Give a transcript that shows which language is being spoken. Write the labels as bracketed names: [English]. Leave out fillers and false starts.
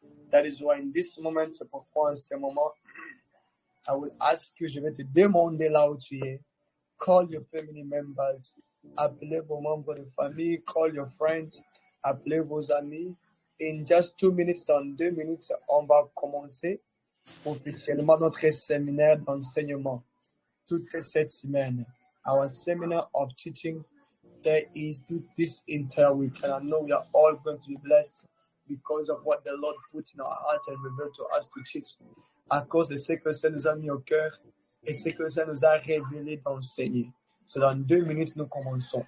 [English] That is why in this moment, [French] c'est pourquoi en ce moment, [English] I will ask you, [French] je vais te demander là où tu es. [English] Call your family members. [French] Appelez vos membres de famille. [English] Call your friends. [French] Appelez vos amis. [English] In just 2 minutes, [French] dans 2 minutes, on va commencer officiellement notre séminaire d'enseignement. Toute cette semaine. [English] Our seminar of teaching there is this entire week. And I know we are all going to be blessed because of what the Lord put in our heart and revealed to us to teach. [French] À cause de ce que le Seigneur nous a mis au cœur et ce que le Seigneur nous a révélé d'enseigner. So dans 2 minutes, nous commençons.